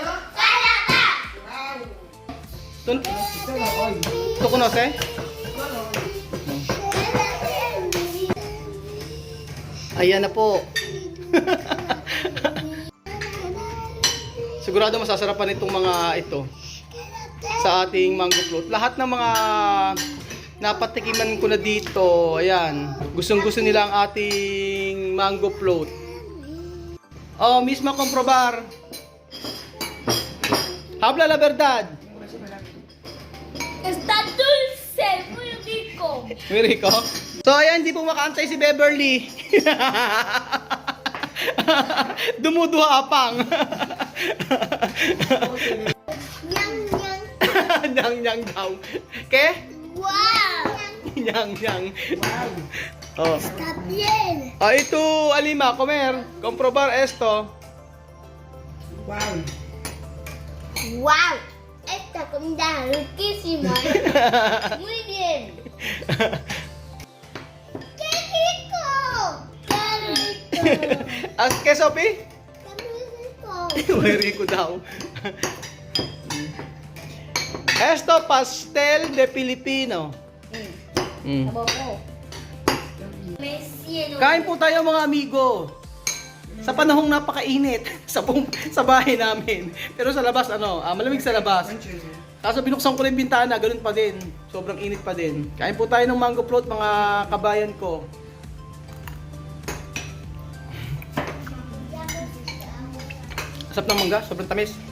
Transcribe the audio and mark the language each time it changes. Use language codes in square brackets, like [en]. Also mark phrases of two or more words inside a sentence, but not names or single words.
[es] Wow. ¿Tú conoces? [tl] Ayan na po. Sigurado masasarapan itong mga ito sa ating [en] mango float. [tl] Lahat ng mga napatikiman ko na dito, ayan, gustong-gusto nila ang ating [en] mango float. [es] Oh, misma comprobar. Habla la verdad. Está dulce, muy rico. Muy rico. [tl] So, ayan, di po makaantay si Beverly. Dumuduhapang. Nyang nyang. Nyang daw. Ke? Wow. Nyang. Wow. Oh. [es] Está bien. Ah, ito, Alima, comer. Comprobar esto. Wow. Wow. Esta comida es riquísima. Muy bien. ¡Qué rico! ¡Qué rico! ¿Qué, Sophie? ¡Qué muy rico! Muy rico daw. Esto, pastel de Pilipino. Mm. Me siento. [tl] Kain po tayo mga amigo. Sa panahong napakainit sa bahay namin. Pero sa labas, malamig sa labas. Kaso binuksan ko rin yung bintana, ganun pa din. Sobrang init pa din. Kain po tayo ng [en] mango float, [tl] mga kabayan ko. Asap ng mangga, sobrang tamis.